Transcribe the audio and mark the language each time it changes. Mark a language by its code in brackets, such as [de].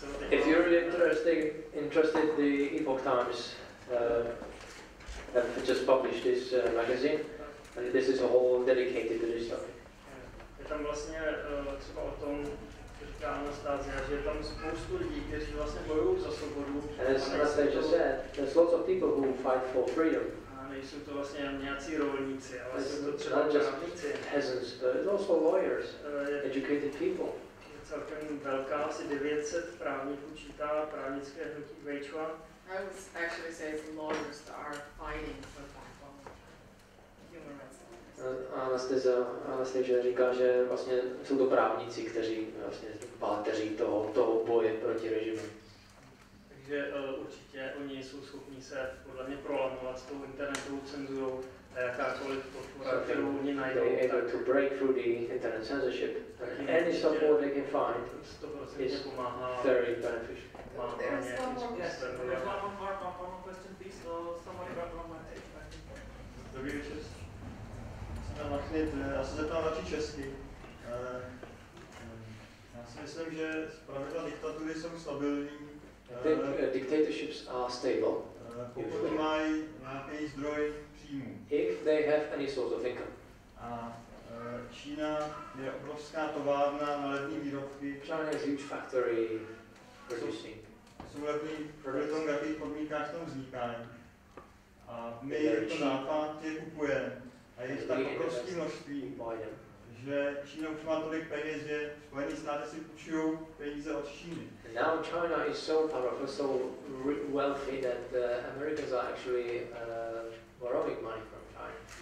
[en] If you're interested, the Epoch Times have just published this magazine, and this is a whole dedicated to this topic. [cs] Je tam vlastně třeba o tom, co říká Anastasií, že je tam spoustu lidí, kteří vlastně bojují za svobodu. [en] And as Anastasií said, there's lots of people who fight for freedom. [cs] Nejsou to vlastně nějací rolníci, ale jsou to třeba [en] not just [cs] právníci. [en] peasants, but also lawyers, educated people. [cs] Celkem velká, asi 900 právníků čítá právnické hnutí Weichuan. [en] I would actually say it's lawyers that are fighting for human rights. [cs] Anastasií říká, že vlastně jsou to právníci, kteří vlastně páteří toho boje proti režimu. Takže určitě oni jsou schopni se podle mě prolamovat s tou internetovou cenzurou a jakákoliv podpora, kterou oni najdou. [en] They're able to break through the internet censorship. Any support they can find is very beneficial. There's one more question, please. Somebody back on my page. [cs] Dobrý večer. Já se zeptám radši česky. Já si myslím, že zpravidla diktatury jsou stabilní. [en] Dictatorships are stable. [cs] Pokud mají nějaký zdroj příjmů. [en] If they have any source of income. [cs] A Čína je obrovská továrna na levné výrobky. [en] China is a huge factory producing. [cs] Jsou levný kvůli tomu, v jakých podmínkách tam vznikají. A my jako západ je kupujeme. A je tak obrovské množství, že Čína už má tolik peněz, že Spojené státy si půjčují peníze od Číny. [en] Now China is so powerful, so wealthy that the Americans are actually borrowing money from China.